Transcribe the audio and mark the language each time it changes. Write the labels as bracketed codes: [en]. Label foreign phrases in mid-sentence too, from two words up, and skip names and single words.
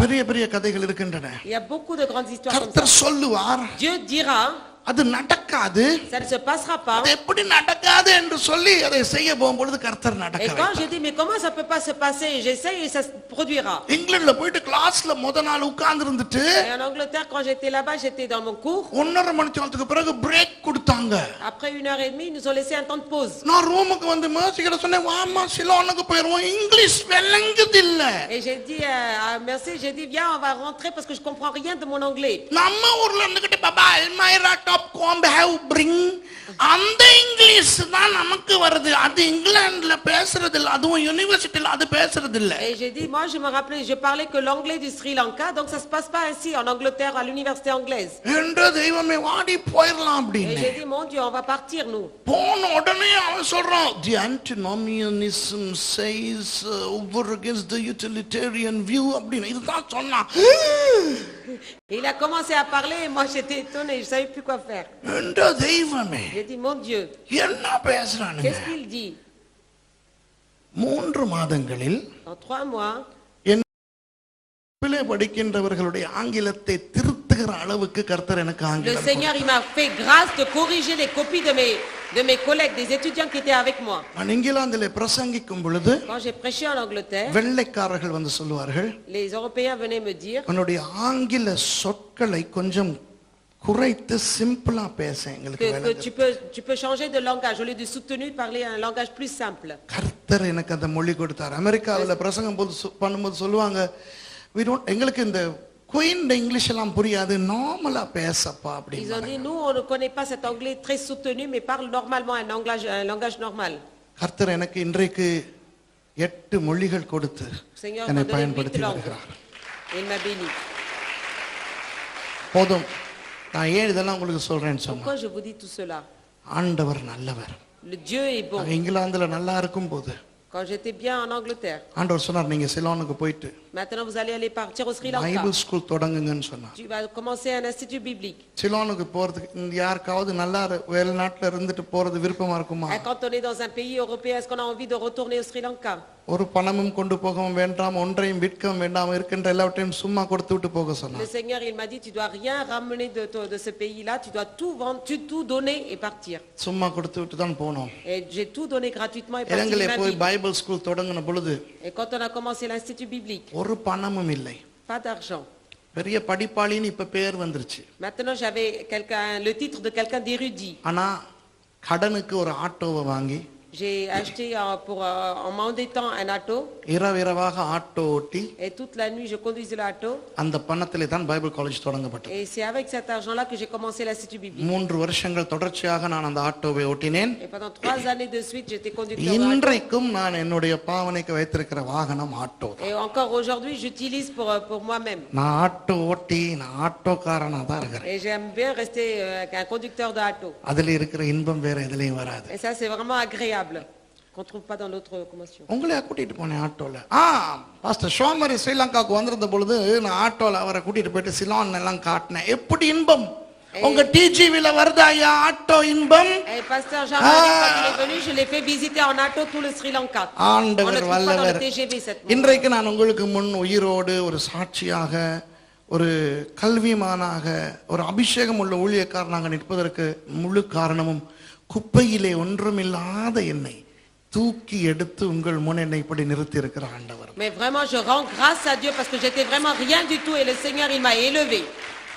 [ta] பெரிய பெரிய கதைகள் இருக்கின்றன. [fr] Il y a beaucoup de grandes histoires comme ça. [ta] கர்த்தர் சொல்லுவார், [fr] Dieu dira, [ta] அது நடக்காது. [fr] ça ne se passera pas. [ta] அது எப்படி நடக்காது என்று சொல்லி அதை செய்ய போகும்பொழுது கர்த்தர் [fr] Et [ta] நடக்க [fr] quand je dis mais comment ça peut pas se passer, j'essaye et ça se produira. [ta] இங்கிலாந்துல போயிட்டு கிளாஸ்ல முத நாள் உட்கார்ந்து இருந்துட்டு [fr] Et en Angleterre, quand j'étais là-bas, j'étais dans mon cours. [ta] 1.5 மணி நேரத்துக்கு பிறகு பிரேக் கொடுத்தாங்க. [fr] Après 1 heure et demie, ils nous ont laissé un temps de pause. [ta] நான் ரூமுக்கு வந்து மேர்சிக்கிட்ட சொன்னேன், வாமா சிலோனுக்கு போயிருவோம், இங்கிலீஷ் விளங்குது இல்ல. [fr] Et j'ai dit à Merci, j'ai dit viens, on va rentrer parce que je comprends rien de mon anglais. [ta] நம்ம ஊர்ல இருந்துகிட்டு [en] baba almirah top come have bring, [ta] அந்த இங்கிலீஷ் தான் நமக்கு வருது. அது இங்கிலாந்துல பேசுறது இல்ல, அதுவும் யுனிவர்சிட்டில அது பேசுறது இல்ல. [fr] Et j'ai dit moi je me rappelais, je parlais que l'anglais du Sri Lanka, donc ça se passe pas ainsi en Angleterre à l'université anglaise. [ta] என்று தெய்வமே வாடி போயிரலாம் [fr] Et [ta] அப்படின்னு. [fr] j'ai dit mon Dieu, on va partir nous. [ta] போன உடனே அவன் சொல்றான், [en] the antinomianism says over against the utilitarian view [ta] அப்படின்னு இதுதான் சொன்னான். [fr] Et il a commencé à parler et moi j'étais étonnée, je savais plus quoi faire. [ta] என்ற தெய்வமே [fr] J'ai dit mon Dieu, [ta] என்ன பேசுறானுங்க? [fr] qu'est-ce qu'il dit? [ta] 3 மாதங்களில் [fr] En 3 mois, [ta] பிள்ளை படிக்கின்றவர்களுடைய ஆங்கிலத்தை திருத்துகிற அளவுக்கு கர்த்தர் எனக்கு [fr] le [ta] ஆங்கிலம் [fr] Seigneur il m'a fait grâce de corriger les copies de mes collègues, des étudiants qui étaient avec moi. [ta] நான் இங்கிலாந்திலே பிரசங்கிக்கும் பொழுது [fr] Quand j'ai prêché en Angleterre, [ta] வெள்ளைக்காரர்கள் வந்து சொல்லுவார்கள், [fr] les Européens venaient me dire [ta] உன்னுடைய ஆங்கில சொற்களை கொஞ்சம் குறைத்து சிம்பிளா பேச எங்களுக்கு [fr] que [ta] விளங்குது. [fr] tu peux changer de langage. Au lieu de soutenu, parler un langage plus simple. [ta] கர்த்தர் எனக்கு அந்த மொழி கொடுத்தார். அமெரிக்காவில் பிரசங்கம் பண்ணும்போது சொல்லுவாங்க, எங்களுக்கு இந்த [en] Queen English [ta] எல்லாம் புரியாது, நார்மலா பேசப்பா [fr] Ils ont [ta] அப்படின்னு. [fr] dit, nous, on ne connaît pas cet anglais très soutenu, mais parle normalement un langage normal. [ta] கர்த்தர் எனக்கு இன்றைக்கு 8 மொழிகள் கொடுத்து [fr] Seigneur [ta] என்னை [fr] m'a donné 8 [ta] பயன்படுத்தி [fr] langues. [ta] வருகிறார். [fr] Et il m'a béni. [ta] போதும், நான் ஏன் இதெல்லாம் உங்களுக்கு சொல்றேன்னு சொன்னா, [fr] Pourquoi je vous dis tout cela? [ta] ஆண்டவர் நல்லவர். [fr] Le Dieu est bon. [ta] இங்கிலாந்துல நல்லா இருக்கும் போது [fr] Quand j'étais bien en Angleterre, [ta] ஆண்டவர் சொன்னார், நீங்க சிலோனுக்கு போயிட்டு [fr] maintenant vous allez aller partir au Sri Lanka. [ta] பைபிள் ஸ்கூல் தொடங்குங்கன்னு சொன்னார். [fr] Tu vas commencer un institut biblique. [ta] சிலோனுக்கு போறதுக்கு இங்க யாருக்காவது நல்லா வெளிநாட்டுல இருந்துட்டு போறது விருப்பமா இருக்குமா? [fr] Et quand on est dans un pays européen, est-ce qu'on a envie de retourner au Sri Lanka? [ta] ஒரு பணமும் கொண்டு போகவும் வேண்டாம், ஒன்றையும் விற்கவும் வேண்டாம், இருக்கின்ற எல்லாவற்றையும் சும்மா கொடுத்து விட்டு போக [fr] Le [ta] சொன்னார். [fr] Seigneur, il m'a dit, tu dois rien ramener de ce pays-là, tu dois tout vendre, tout donner et partir. [ta] சும்மா கொடுத்து விட்டு தான் போனோம். [fr] Et j'ai tout donné gratuitement et parti. [ta] இலங்கையில [fr] ma [ta] போய் [fr] vie. [ta] பைபிள் ஸ்கூல் தொடங்கின பொழுது [fr] Et quand on a commencé l'institut biblique, [ta] ஒரு பணமும் இல்லை. [fr] pas d'argent. [ta] பெரிய படிப்பாளின்னு இப்ப பேர் வந்துருச்சு. [fr] Maintenant, j'avais le titre de quelqu'un d'érudit. [ta] ஆனா கடனுக்கு ஒரு ஆட்டோவை வாங்கி [fr] J'ai acheté en m'endettant un auto. [ta] இரவிரவாக ஆட்டோ ஓட்டி [fr] Et toute la nuit, je conduisais l'auto. [ta] அந்த பணத்திலே தான் பைபிள் காலேஜ் தொடங்கப்பட்டது. [fr] Et c'est avec cet argent-là que j'ai commencé l'institut biblique. [ta] 3 வருஷங்கள் தொடர்ச்சியாக நான் அந்த ஆட்டோவை ஓட்டினேன். [fr] Et pendant 3 années de suite, j'étais conducteur de auto. [ta] இன்றைக்கும் நான் என்னுடைய பாவனைக்கு வைத்திருக்கிற வாகனம் ஆட்டோ. [fr] Et encore aujourd'hui, j'utilise pour moi-même. [ta] நான் ஆட்டோ ஓட்டி நான் ஆட்டோக்காரனா தான் இருக்கிறேன். [fr] Et j'aime bien rester un conducteur de auto. [ta] அதுல இருக்கிற இன்பம் வேற எதுலயும் வராது. [fr] Et ça, c'est vraiment agréable. Qu'on trouve pas dans l'autre commotion. [ta] உங்களையா கூட்டிட்டு போனேன் ஆட்டோல. பாஸ்டர் ஷோமரி ஸ்ரீலங்காவுக்கு வந்திருந்த பொழுது நான் ஆட்டோல அவரை கூட்டிட்டு போயிட்டு சிலோன் எல்லாம் காட்டினேன். எப்படி இன்பம் உங்க டிஜிவில வருதா ஐயா ஆட்டோ இன்பம்? [fr] Et pasteur Jean-Marie, quand il est venu, je l'ai fait visiter en auto tout le Sri Lanka. On ne [ta] ஆண்டவர் [fr] trouve pas dans [ta] வல்லவர். [fr] le TGV cette nuit. [ta] இன்றைக்கு நான் உங்களுக்கு முன் உயிரோடு ஒரு சாட்சியாக, ஒரு கல்விமானாக, ஒரு அபிஷேகம் உள்ள ஊழியக்காரனாக நிற்பதற்கு முழு காரணமும் குப்பையிலே ஒன்றுமில்லாத என்னை தூக்கி எடுத்து உங்கள் முன் என்னை இப்படி நிறுத்தி இருக்கிற ஆண்டவர். [fr] Mais vraiment, je rends grâce à Dieu parce que j'étais vraiment rien du tout et le Seigneur, il m'a élevé.